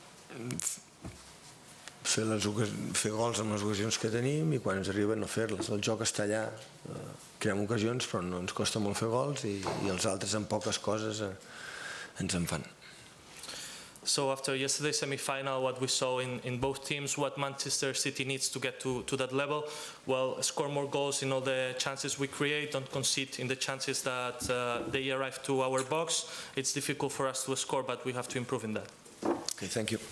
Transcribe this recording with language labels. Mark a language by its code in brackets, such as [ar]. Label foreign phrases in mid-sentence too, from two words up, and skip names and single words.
[ca] fer gols amb les ocasions que tenim i quan ens arriben no fer-les. El joc està allà, creem ocasions però no ens costa molt fer gols i els altres amb poques coses ens en fan. [en] So after yesterday's semi-final, what we saw in both teams, what Manchester City needs to get to that level, well, score more goals in all the chances we create, don't concede in the chances that they arrive to our box. It's difficult for us to score, but we have to improve in that.